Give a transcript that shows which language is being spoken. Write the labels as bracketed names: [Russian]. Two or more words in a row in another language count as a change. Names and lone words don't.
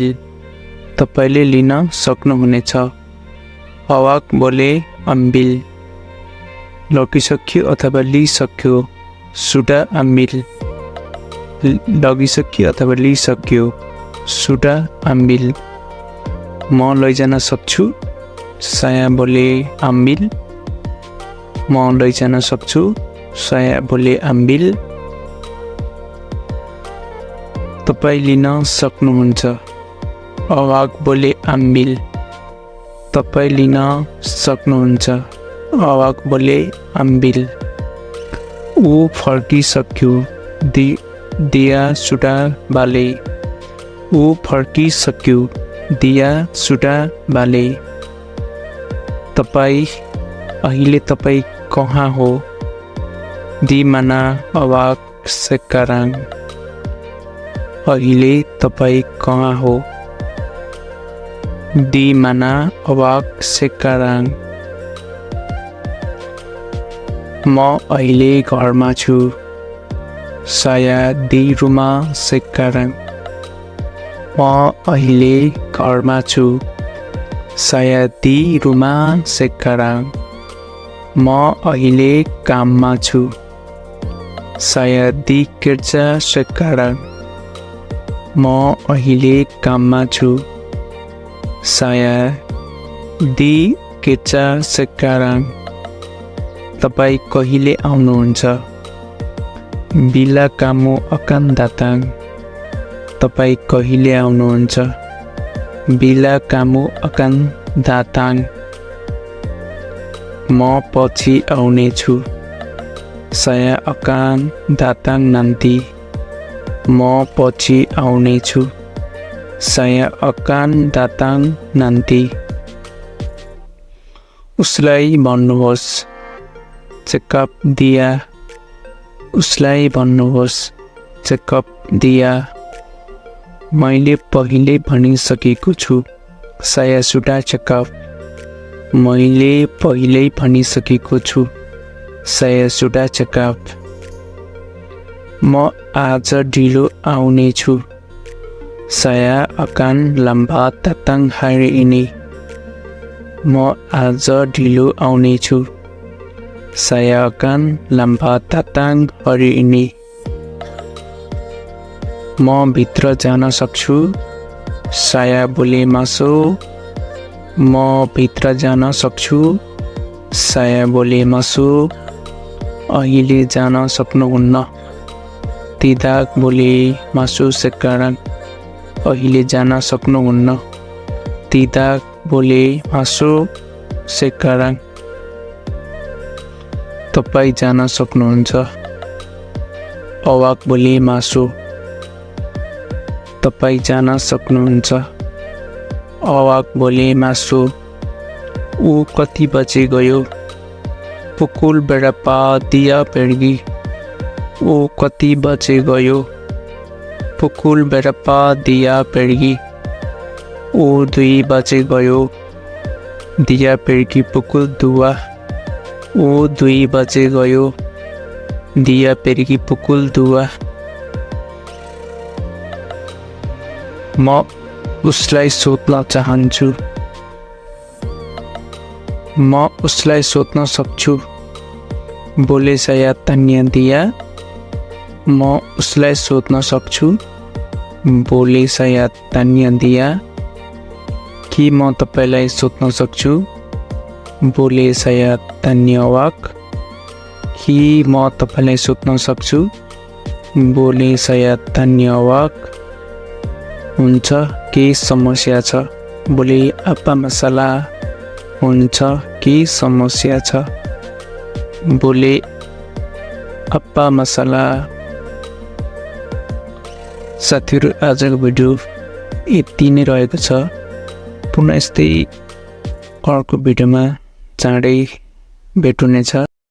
[Nepali] तपाईले लिन सक्नुहुनेछ [Malay] awak boleh ambil. [Nepali] लगिसक्यो अथवा लिइसक्यो [Malay] sudah ambil. [Nepali] लगिसक्यो अथवा लिइसक्यो [Malay] sudah ambil. [Nepali] म लैजान सक्छु [Malay] saya boleh ambil। [Nepali] म लैजान सक्छु [Malay] saya boleh ambil। [Nepali] तपाई लिन सक्नुहुन्छ [Malay] awak boleh ambil। [Nepali] तपाई लिन सक्नुहुन्छ [Malay] awak boleh ambil। [Nepali] ऊ फर्किसक्यो [Malay] dia sudah balik। [Nepali] ऊ फर्किसक्यो [Malay] dia sudah balik। [Nepali] तपाई अहिले तपाई कहाँ हो [Malay] di mana awak sekarang। [Nepali] अहिले तपाई कहाँ हो [Malay] di mana awak sekarang। [Nepali] म अहिले घरमा छु [Malay] saya di rumah sekarang। [Nepali] म अहिले घरमा छु [Malay] saya di rumah sekarang। [Nepali] म अहिले काममा छु [Malay] saya di kerja sekarang। [Nepali] म अहिले काममा छु [Malay] saya di kerja sekarang। [Nepali] तपाई कहिले आउनुहुन्छ [Malay] bila kamu akan datang। [Nepali] तपाई कहिले आउनुहुन्छ [Malay] bila kamu akan datang। [Nepali] म पछि आउने छु [Malay] saya akan datang nanti। [Nepali] म पछि आउने छु [Malay] saya akan datang nanti। [Nepali] उसलाई भन्नुहोस् [Malay] cakap dia। [Nepali] उसलाई भन्नुहोस् [Malay] cakap dia। [Nepali] मैले पहिले भनिसकेको छु [Malay] saya sudah cakap। [Nepali] मैले पहिले भनिसकेको छु [Malay] saya sudah cakap। [Nepali] म आज ढिलो आउने छु [Malay] saya akan lambat datang hari ini। [Nepali] म आज ढिलो आउने छु [Malay] saya akan lambat datang hari ini। [Nepali] म भित्र जान सक्छु [Malay] saya boleh masuk। [Nepali] म भित्र जान सक्छु [Malay] saya boleh masuk। [Nepali] अहिले जान सक्नुहुन्न [Malay] tidak boleh masuk sekarang। [Nepali] अहिले जान सक्नुहुन्न [Malay] tidak boleh masuk sekarang। [Nepali] तपाई जान सक्नुहुन्छ [Malay] awak boleh masuk। [Nepali] तपाई जान सक्नुहुन्छ [Malay] awak boleh masuk। [Nepali] ऊ कति बजे गयो [Malay] pukul berapa dia pergi। [Nepali] ऊ कति बजे गयो [Malay] pukul berapa dia pergi। [Nepali] ऊ 2 बजे गयो [Malay] dia pergi pukul 2। [Nepali] ऊ 2 बजे गयो [Malay] dia pergi pukul 2। [Nepali] म उसलाई सोध्न चाहन्छु म उसलाई सोध्न सक्छु [Malay] boleh saya tanya dia। [Nepali] म उसलाई सोध्न सक्छु [Malay] boleh saya tanya dia। [Nepali] के म तपाईलाई सोध्न सक्छु [Malay] boleh saya tanya awak। [Nepali] के म तपाईलाई सोध्न सक्छु [Malay] boleh saya tanya awak। [Nepali] हुन्छ के समस्या छ [Malay] boleh apa masalah। [Nepali] हुन्छ के समस्या छ [Malay] boleh apa masalah। [Nepali] साथीहरु आजको भिडियो यति नै रहेको छ। पुनः यस्तै अर्को भिडियोमा चाँडै भेटुनेछ